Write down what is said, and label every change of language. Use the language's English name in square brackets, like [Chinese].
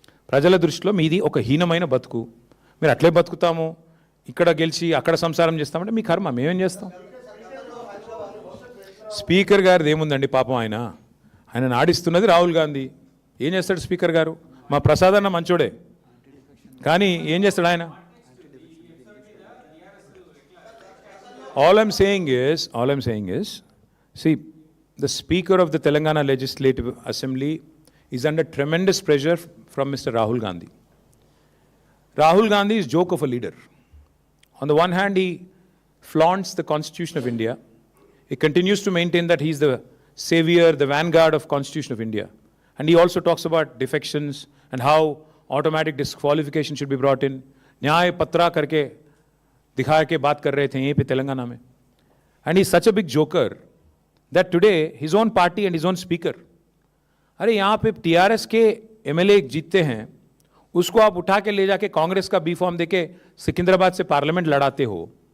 [Telugu] ప్రజల దృష్టిలో మీది ఒక హీనమైన బతుకు. మీరు అట్లే బతుకుతాము, ఇక్కడ గెలిచి అక్కడ సంసారం చేస్తామంటే మీ కర్మ, మేమేం చేస్తాం? స్పీకర్ గారిది ఏముందండి పాపం, ఆయన నాడిస్తున్నది రాహుల్ గాంధీ. ఏం చేస్తాడు స్పీకర్ గారు? మా ప్రసాదన్న మంచోడే, కానీ ఏం చేస్తాడు ఆయన? [English] All I'm saying is, see, the Speaker of the Telangana Legislative Assembly is under tremendous pressure from Mr. Rahul Gandhi. Rahul Gandhi is joke of a leader. On the one hand, he flaunts the Constitution of India. He continues to maintain that he is the savior, the vanguard of Constitution of India. And he also talks about defections and how automatic disqualification should be brought in. [Hindi] न्याय पत्रा करके दिखा के बात कर रहे थे यहीं पे तेलंगाना में. [English] And he's such a big joker that today his own party and his own speaker, [Hindi] अरे यहाँ पे टीआरएस के एमएलए जीतते हैं, उसको आप उठा के ले जाके कांग्रेस का बी फॉर्म देके सिकंदराबाद से पार्लियामेंट लड़ाते हो.